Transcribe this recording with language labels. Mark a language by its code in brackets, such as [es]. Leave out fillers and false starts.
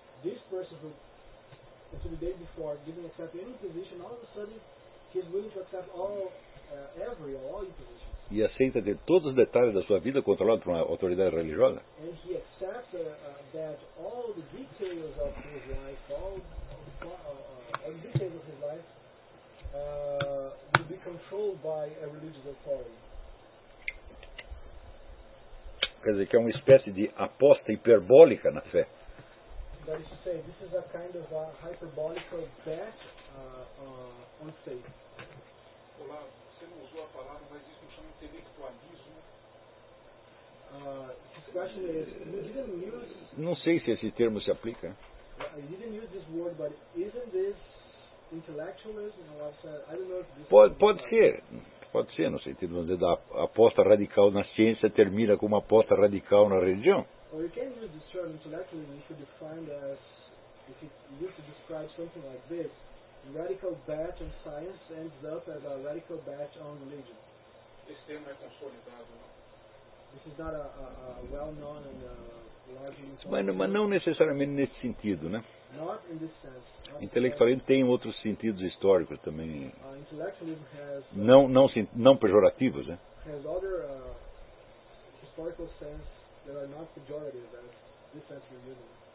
[en] This person who, until the day before, didn't accept any imposition, all of a sudden, he's willing to accept all impositions. [pt] E aceita de todos os detalhes da sua vida controlado por uma autoridade religiosa. [en] And he accepts that all the details of his life, all the details of his life, will be controlled by a religious authority. [pt] Quer dizer, que é uma espécie de aposta hiperbólica na fé. [en] That is to say, this is a kind of a hyperbolical bet on faith. [pt] Olá, você não usou a palavra, mas isso me chama intelectualismo. [en] This question is, you didn't use... [pt] Não sei se esse termo se aplica. [en] You didn't use this word, but isn't this intellectualism? You know, I said, I don't know if this... [pt] Pode ser. Pode ser, no sentido de a aposta radical na ciência termina com uma aposta radical na religião. Ou você pode usar esse termo intelectualismo se você definir, se você descrever algo como isso, radical bet on science ends up as a radical bet on religion. Esse termo é consolidado, não? [en] This is not a well-known and a large... [pt] Mas não necessariamente nesse sentido, né? [en] Not in this sense. [pt] Intelectualismo tem outros sentidos históricos também. [en] Intellectualism has, [pt] não pejorativos, né? [en] Has other historical sense that are not pejorative, as this sense we're using.